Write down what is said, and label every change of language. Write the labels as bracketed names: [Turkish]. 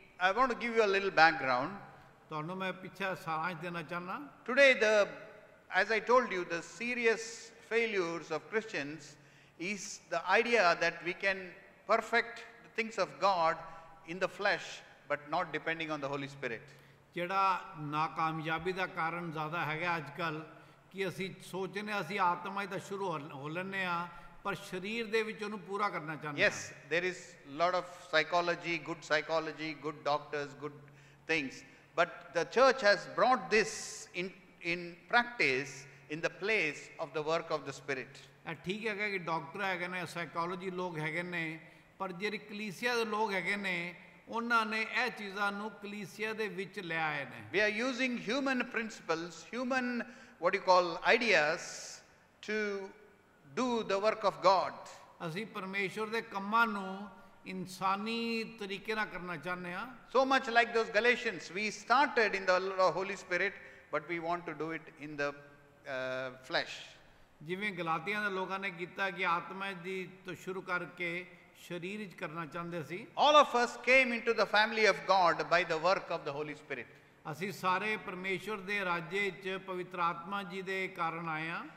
[English] I want to give you a little background. [Punjabi] ਤੁਹਾਨੂੰ ਮੈਂ ਪਿੱਛੇ ਸਾਰਾਂਸ਼ ਦੇਣਾ ਚਾਹਨਾ। [English] Today, as I told you, the serious failures of Christians is the idea that we can perfect the things of God in the flesh, but not depending on the Holy Spirit. [Punjabi] ਜਿਹੜਾ ਨਾਕਾਮਯਾਬੀ ਦਾ ਕਾਰਨ ਜ਼ਿਆਦਾ ਹੈਗਾ ਅੱਜ ਕੱਲ੍ਹ, ਕਿ ਅਸੀਂ ਸੋਚਦੇ ਹਾਂ ਅਸੀਂ ਆਤਮਾ ਦਾ ਸ਼ੁਰੂ ਹੋ ਲੈਂਦੇ ਹਾਂ, ਪਰ ਸਰੀਰ ਦੇ ਵਿੱਚ ਉਹਨੂੰ ਪੂਰਾ ਕਰਨਾ ਚਾਹੁੰਦੇ ਹਾਂ। [English] Yes, there is a lot of psychology, good doctors, good things. But the church has brought this in practice in the place of the work of the Spirit. [Punjabi] ਇਹ ਠੀਕ ਹੈਗਾ ਕਿ ਡਾਕਟਰ ਹੈਗੇ ਨੇ, ਸਾਈਕੋਲੋਜੀ ਲੋਕ ਹੈਗੇ ਨੇ, ਪਰ ਜਿਹੜੇ ਕਲੀਸਿਆ ਦੇ ਲੋਕ ਹੈਗੇ ਨੇ, ਉਹਨਾਂ ਨੇ ਇਹ ਚੀਜ਼ਾਂ ਨੂੰ ਕਲੀਸਿਆ ਦੇ ਵਿੱਚ ਲੈ ਆਏ ਨੇ। [English] We are using human principles, human ideas to do the work of God. [Punjabi] ਅਸੀਂ ਪਰਮੇਸ਼ਵਰ ਦੇ ਕੰਮਾਂ ਨੂੰ ਇਨਸਾਨੀ ਤਰੀਕੇ ਨਾਲ ਕਰਨਾ ਚਾਹੁੰਦੇ ਹਾਂ। [English] So much like those Galatians, we started in the Holy Spirit, but we want to do it in the flesh. [Punjabi] ਜਿਵੇਂ ਗਲਾਤੀਆਂ ਦੇ ਲੋਕਾਂ ਨੇ ਕੀਤਾ ਕਿ ਆਤਮਾ ਦੀ ਤੋਂ ਸ਼ੁਰੂ ਕਰਕੇ ਸਰੀਰ ਵਿੱਚ ਕਰਨਾ ਚਾਹੁੰਦੇ ਸੀ। [English] All of us came into the family of God by the work of the Holy Spirit. [Punjabi] ਅਸੀਂ ਸਾਰੇ ਪਰਮੇਸ਼ਵਰ ਦੇ ਰਾਜ ਵਿੱਚ ਪਵਿੱਤਰ ਆਤਮਾ ਜੀ ਦੇ ਕਾਰਨ ਆਏ ਹਾਂ।